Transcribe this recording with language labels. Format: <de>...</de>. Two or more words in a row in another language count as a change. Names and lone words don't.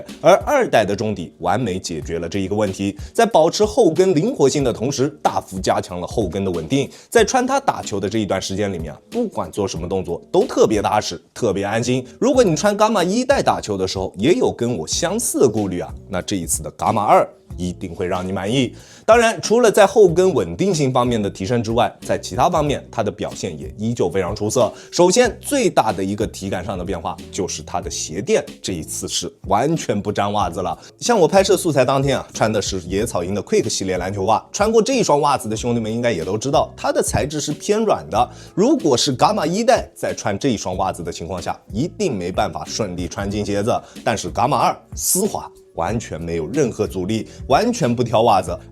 <zh>而2代的中底完美解決了這一個問題，在保持後跟靈活性的同時，大幅加強了後跟的穩定。在穿它打球的這一段時間裡面不管做什麼動作都特別踏實，特別安心。如果你穿伽馬1代打球的時候也有跟我相似的顧慮那這一次的伽馬2一定會讓你滿意。當然，除了在後跟穩定性方面的提升之外，在其他方面它的表現也依舊非常出色。首先，最大的一個體感上的变化就是它的鞋墊，這一次是完全不沾襪子了。像我拍攝素材當天穿的是野草鹰的 Quick 系列籃球襪，穿過這一雙襪子的兄弟們應該也都知道，它的材質是偏軟的。如果是伽馬1代在穿這一雙襪子的情況下，一定沒辦法順利穿進鞋子。但是伽馬2絲滑，完全沒有任何阻力，完全不挑襪子。</zh>